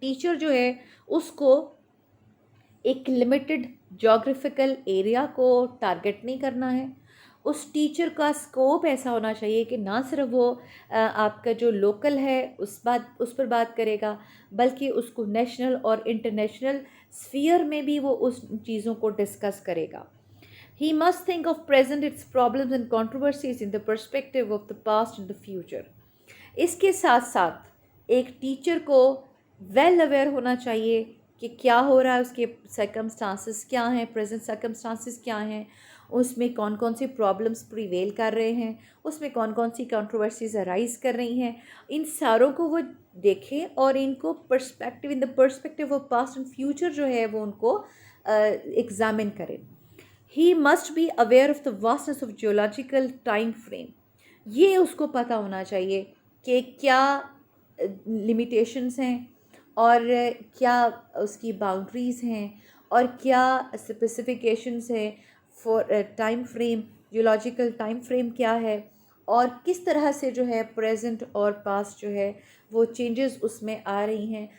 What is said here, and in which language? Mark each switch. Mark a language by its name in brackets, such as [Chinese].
[Urdu] Teacher جو ہے اس کو ایک لمیٹڈ جغرافیکل ایریا کو ٹارگٹ نہیں کرنا ہے. اس ٹیچر کا اسکوپ ایسا ہونا چاہیے کہ نہ صرف وہ آپ کا جو لوکل ہے اس پر بات کرے گا، بلکہ اس کو نیشنل اور انٹرنیشنل اسفیئر میں بھی وہ اس چیزوں کو ڈسکس کرے گا. [English] He must think of present, its problems and controversies in the perspective of the past and the future. [Urdu] اس کے ساتھ ساتھ ایک ٹیچر کو ویل اویئر ہونا چاہیے کہ کیا ہو رہا ہے، اس کے سرکمسٹانسز کیا ہیں، پریزنٹ سرکمسٹانسز کیا ہیں، اس میں کون کون سی پرابلمس پریویل کر رہے ہیں، اس میں کون کون سی کنٹروورسیز ارائز کر رہی ہیں. ان ساروں کو وہ دیکھیں اور ان کو perspective in the perspective of past and future جو ہے وہ ان کو ایگزامن کریں. [English] He must be aware of the vastness of geological time frame. [Urdu] یہ اس کو پتہ ہونا چاہیے کہ کیا لمیٹیشنس ہیں اور کیا اس کی باؤنڈریز ہیں اور کیا اسپیسیفیکیشنس ہیں four time frame, geological time frame کیا ہے، اور کس طرح سے جو ہے پریزنٹ اور پاسٹ جو ہے وہ چینجز اس میں آ رہی ہیں.